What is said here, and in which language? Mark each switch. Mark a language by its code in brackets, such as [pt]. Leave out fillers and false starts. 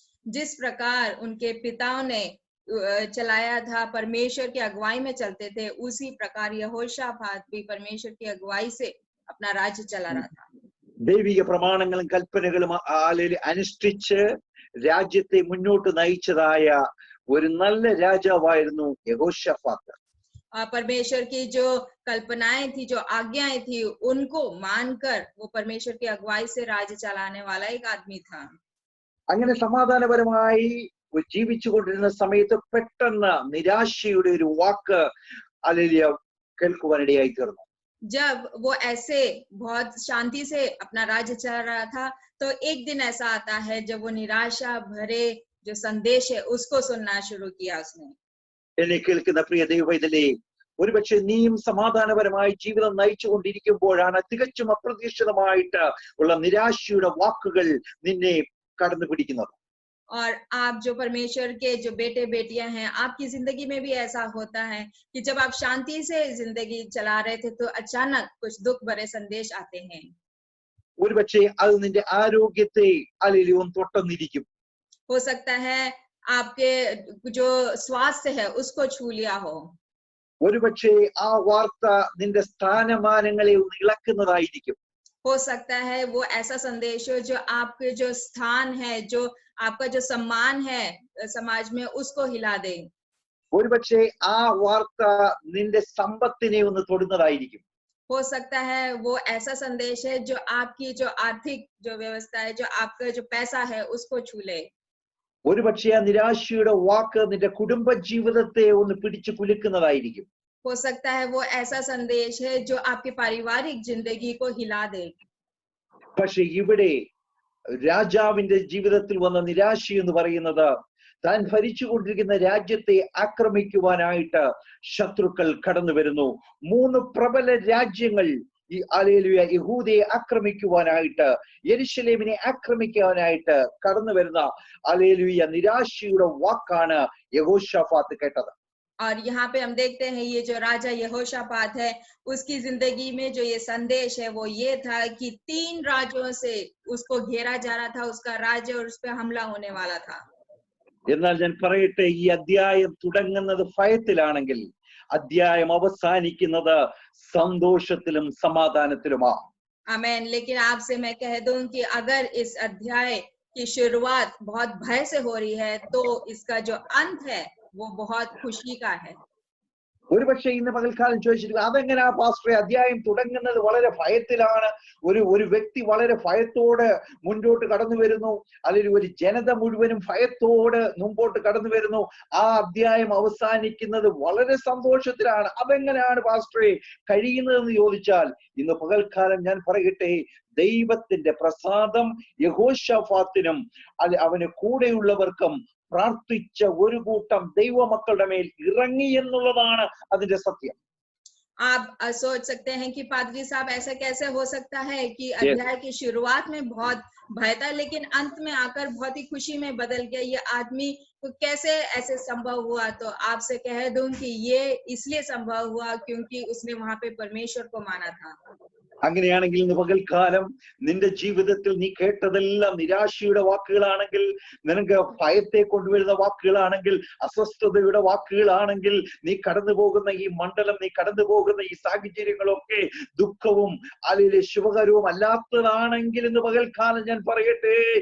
[hi] जिस प्रकार उनके पिताओं ने चलाया था, परमेश्वर की अगुवाई में चलते थे, उसी प्रकार यहोशापात भी परमेश्वर की अगुवाई से अपना राज्य चला रहा था. [ml] ദൈവിക പ്രമാണങ്ങളും കൽപ്പനകളും അനുഷ്ഠിച്ച് രാജ്യത്തെ മുന്നോട്ട് നയിച്ചതായ ഒരു നല്ല രാജാവായിരുന്നു യഹോശാഫാത്ത്. [hi] परमेश्वर की जो कल्पनाएं थी, जो आज्ञाएं थी, उनको मानकर वो परमेश्वर की अगुवाई से राज्य चलाने वाला एक आदमी था. [ml] അങ്ങനെ സമാധാനപരമായി ജീവിച്ചുകൊണ്ടിരുന്ന സമയത്ത് പെട്ടെന്ന് നിരാശയുടെ ഒരു വാക്ക് ഹല്ലേലൂയ കേൾക്കുവാനിടയായി തീർന്നു. [hi] जब वो ऐसे बहुत शांति से अपना राज्य चला रहा था, तो एक दिन ऐसा आता है जब वो निराशा भरे जो संदेश है उसको सुनना शुरू किया उसने. [ml] എന്നെ കേൾക്കുന്ന പ്രിയ ദൈവവൈതലേ, ഒരുപക്ഷെ നീയും സമാധാനപരമായി ജീവിതം നയിച്ചുകൊണ്ടിരിക്കുമ്പോഴാണ് തികച്ചും അപ്രതീക്ഷിതമായിട്ട് ഉള്ള നിരാശയുടെ വാക്കുകൾ നിന്നെ കടന്നു പിടിക്കുന്നത്. [hi] और आप जो परमेश्वर के जो बेटे बेटियां हैं, आपकी जिंदगी में भी ऐसा होता है कि जब आप शांति से जिंदगी चला रहे थे तो अचानक कुछ दुख भरे संदेश आते हैं. [ml] ഒരുപക്ഷെ അത് നിന്റെ ആരോഗ്യത്തെ ഹല്ലേലൂയ തൊട്ടെന്നിരിക്കും. [hi] हो सकता है आपके जो स्वास्थ्य है उसको छू लिया हो. [ml] ഒരുപക്ഷെ ആ വാർത്ത നിന്റെ സ്ഥാനമാനങ്ങളെ ഒന്ന് ഇളക്കുന്നതായിരിക്കും. [hi] हो सकता है वो ऐसा संदेश हो जो आपके जो स्थान है, जो आपका जो सम्मान है समाज में, उसको हिला दे. [ml] ഒരുപക്ഷെ ആ വാർത്ത നിന്റെ സമ്പത്തിനെ ഒന്ന് തൊടുന്നതായിരിക്കും. [hi] हो सकता है वो ऐसा संदेश है जो आपकी जो आर्थिक जो व्यवस्था है, जो आपका जो पैसा है, उसको छू ले. [ml] ഒരുപക്ഷെ ആ നിരാശയുടെ വാക്ക് നിന്റെ കുടുംബ ജീവിതത്തെ ഒന്ന് പിടിച്ചു കുലുക്കുന്നതായിരിക്കും. [hi] हो सकता है वो ऐसा संदेश है जो आपकी पारिवारिक जिंदगी को हिला दे. [ml] പക്ഷെ ഇവിടെ രാജാവിന്റെ ജീവിതത്തിൽ വന്ന നിരാശ എന്ന് പറയുന്നത് താൻ ഭരിച്ചുകൊണ്ടിരിക്കുന്ന രാജ്യത്തെ ആക്രമിക്കുവാനായിട്ട് ശത്രുക്കൾ കടന്നു വരുന്നു. 3 പ്രബല രാജ്യങ്ങൾ ഈ ഹല്ലേലൂയ യഹൂദയെ ആക്രമിക്കുവാനായിട്ട്, യെരുശലേമിനെ ആക്രമിക്കാനായിട്ട് കടന്നു വരുന്ന ഹല്ലേലൂയ നിരാശയുടെ വാക്കാണ് യഹോശാഫാത്ത് കേട്ടത്. [hi] और यहाँ पे हम देखते हैं ये जो राजा यहोशापात है, उसकी जिंदगी में जो ये संदेश है वो ये था कि 3 राज्यों से उसको घेरा जा रहा था, उसका राज्य, और उस पर हमला होने वाला था. [ml] എന്നാൽ ഞാൻ പറയട്ടെ, ഈ അധ്യായം തുടങ്ങുന്നത് ഭയത്തിലാണെങ്കിൽ അധ്യായം അവസാനിക്കുന്നത് സന്തോഷത്തിലും സമാധാനത്തിലുമാണ്. [hi] आमेन. लेकिन आपसे मैं कह दूं कि अगर इस अध्याय की शुरुआत बहुत भय से हो रही है, तो इसका जो अंत है वो बहुत खुशी का है. [ml] ഒരുപക്ഷെ ഇന്ന് പകൽക്കാലം ചോദിച്ചിരിക്കും, അതെങ്ങനെയാ പാസ്റ്ററെ അധ്യായം തുടങ്ങുന്നത് വളരെ ഭയത്തിലാണ്, ഒരു വ്യക്തി വളരെ ഭയത്തോട് മുൻപോട്ട് കടന്നു വരുന്നു, അല്ലെങ്കിൽ ഒരു ജനത മുഴുവനും ഭയത്തോട് മുമ്പോട്ട് കടന്നു വരുന്നു, ആ അധ്യായം അവസാനിക്കുന്നത് വളരെ സന്തോഷത്തിലാണ്, അതെങ്ങനെയാണ് പാസ്റ്ററെ കഴിയുന്നതെന്ന് ചോദിച്ചാൽ, ഇന്ന് പകൽക്കാലം ഞാൻ പറയട്ടെ, ദൈവത്തിന്റെ പ്രസാദം യഹോശാഫാത്തിനും അവന് കൂടെയുള്ളവർക്കും പ്രാർത്ഥിച്ച ഒരു കൂട്ടം ദൈവമക്കളുടെ മേൽ ഇറങ്ങി എന്നുള്ളതാണ് അതിന്റെ സത്യം. [hi] आप सोच सकते हैं कि पादरी साहब ऐसा कैसे हो सकता है कि अध्याय की शुरुआत में बहुत भय था, लेकिन अंत में आकर बहुत ही खुशी में बदल गया. ये आदमी को कैसे ऐसे संभव हुआ? तो आपसे कह दूं कि ये इसलिए संभव हुआ क्योंकि उसने वहां पे परमेश्वर को माना था. [ml] അങ്ങനെയാണെങ്കിൽ ഇന്ന് പകൽക്കാലം നിന്റെ ജീവിതത്തിൽ നീ കേട്ടതെല്ലാം നിരാശയുടെ വാക്കുകളാണെങ്കിൽ, നിനക്ക് ഭയത്തെ കൊണ്ടുവരുന്ന വാക്കുകളാണെങ്കിൽ, അസ്വസ്ഥതയുടെ വാക്കുകളാണെങ്കിൽ, നീ കടന്നു പോകുന്ന ഈ മണ്ഡലം, നീ കടന്നു പോകുന്ന ഈ സാഹചര്യങ്ങളൊക്കെ ദുഃഖവും അല്ലെങ്കിൽ ശുഭകരവും അല്ലാത്തതാണെങ്കിൽ ഇന്ന് പകൽക്കാലം ഞാൻ പറയട്ടെ,